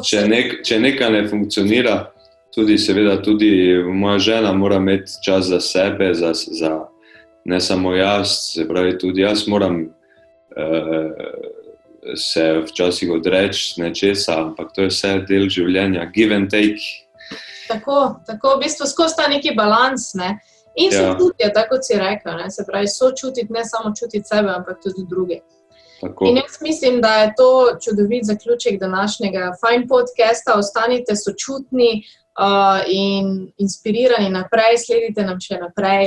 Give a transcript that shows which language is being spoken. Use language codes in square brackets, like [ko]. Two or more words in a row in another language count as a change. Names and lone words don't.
[sl] Če nekaj ne funkcionira, seveda tudi moja žena mora imeti čas za sebe, za ne samo jaz, se pravi tudi jaz moram se včasih odreči nečesa, ampak to je vse del življenja, [en] give and take. [sl] Tako, v bistvu skozi ta neki balans, ne. In sočutje, tako kot si rekel, ne? Se pravi, sočutiti, ne samo čutiti sebe, ampak tudi druge. Tako. In jaz mislim, da je to čudovit zaključek današnjega Fine podcasta. Ostanite sočutni in inspirirani naprej, sledite nam še naprej.